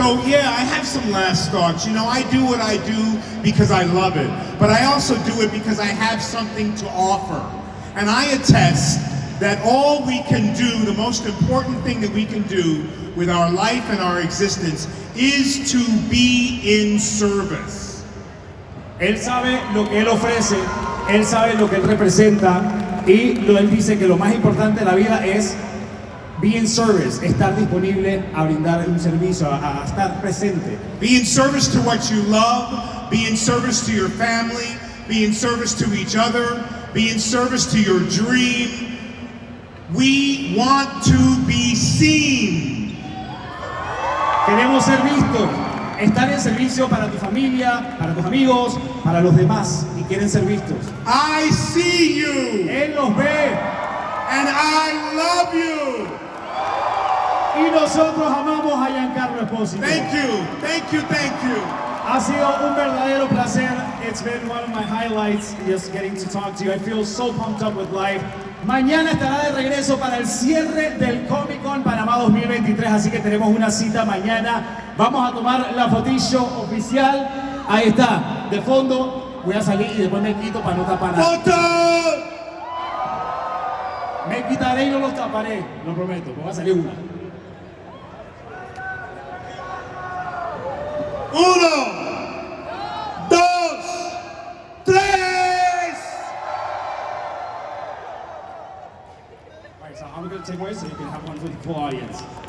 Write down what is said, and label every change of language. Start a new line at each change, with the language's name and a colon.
English: So yeah, I have some last thoughts. I do what I do because I love it, but I also do it because I have something to offer. And I attest that all we can do, the most important thing that we can do with our life and our existence is to be in service.
Spanish: Él sabe lo que él ofrece, él sabe lo que él representa, y él dice que lo más importante de la vida es
English: be in service,
Spanish: estar disponible a brindar un servicio, a estar presente.
English: Be in service to what you love, be in service to your family, be in service to each other, be in service to your dream. We want to be seen.
Spanish: Queremos ser vistos, estar en servicio para tu familia, para tus amigos, para los demás, y quieren ser vistos.
English: I see you.
Spanish: Él los ve.
English: And I love you.
Spanish: Y nosotros amamos a Giancarlo Esposito.
English: Thank you, thank you, thank you.
Spanish: Ha sido un verdadero placer.
English: It's been one of my highlights, just getting to talk to you. I feel so pumped up with life.
Spanish: Mañana estará de regreso para el cierre del Comic-Con Panamá 2023, así que tenemos una cita mañana. Vamos a tomar la fotillo oficial. Ahí está, de fondo. Voy a salir y después me quito para no tapar nada. ¡Foto! Me quitaré y no los taparé, lo prometo, porque va a salir una. 1, 2, 3.
English: Alright, so I'm going to take away so you can have one for the full audience.